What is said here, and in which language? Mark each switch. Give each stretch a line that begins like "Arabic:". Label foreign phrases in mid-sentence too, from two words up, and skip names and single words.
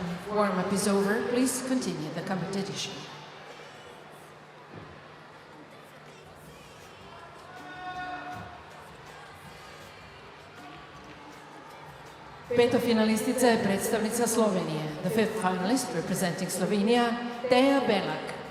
English: Warm-up is over, please continue the competition.
Slovenian: Peta finalistica je predstavnica Slovenije.
English: The fifth finalist representing Slovenia, Teja Belak.